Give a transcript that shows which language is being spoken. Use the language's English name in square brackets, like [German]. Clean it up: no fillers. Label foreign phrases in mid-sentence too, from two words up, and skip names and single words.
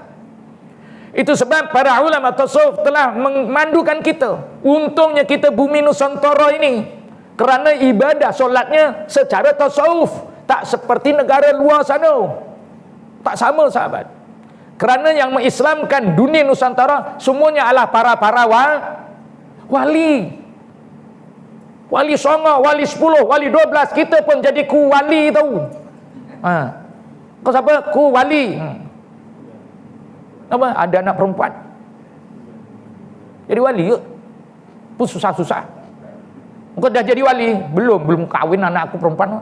[Malay] Itu sebab para ulama tasawuf telah memandukan kita. Untungnya kita bumi Nusantara ini kerana ibadah solatnya secara tasawuf tak seperti negara luar sana. Tak sama sahabat. Kerana yang mengislamkan dunia Nusantara semuanya adalah para Wali. Wali songo, wali 10, wali 12, kita pun jadi ku wali tahu. Kau siapa? Ku wali. Apa? Ada anak perempuan. Jadi wali ke? Pun susah-susah. Kau dah jadi wali? Belum kawin anak aku perempuan.